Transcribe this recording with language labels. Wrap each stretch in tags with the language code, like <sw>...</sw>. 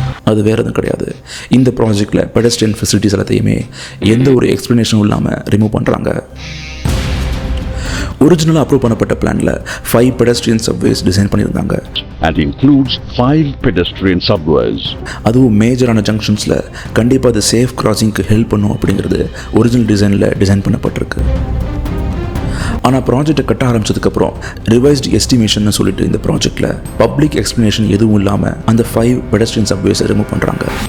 <ta>அது வேறு எதுவும் கிடையாது. இந்த ப்ராஜெக்டில் பெடஸ்ட்ரியன் ஃபெசிலிட்டிஸ் எல்லாத்தையுமே எந்த ஒரு எக்ஸ்ப்ளனேஷனும் இல்லாமல் ரிமூவ் பண்ணுறாங்க. ஒரிஜினலாக அப்ரூவ் பண்ணப்பட்ட பிளானில் 5 பெடஸ்ட்ரியன் சப்வேஸ் டிசைன் பண்ணியிருந்தாங்க.</ta> <en>And includes 5 pedestrian subways.</en> <ta>அதுவும் மேஜரான ஜங்ஷன்ஸில் கண்டிப்பாக அது சேஃப் கிராசிங்க்கு ஹெல்ப் பண்ணும் அப்படிங்கிறது ஒரிஜினல் டிசைனில் டிசைன் பண்ணப்பட்டிருக்கு. ஆனால் ப்ராஜெக்டை கட்ட ஆரம்பிச்சதுக்கப்புறம் ரிவைஸ்டு எஸ்டிமேஷன் சொல்லிட்டு இந்த ப்ராஜெக்டில் பப்ளிக் எக்ஸ்ப்ளனேஷன் எதுவும் இல்லாமல் அந்த 5 பெடஸ்ட்ரியன் சப்வேஸை ரிமூவ் பண்ணுறாங்க.</ta>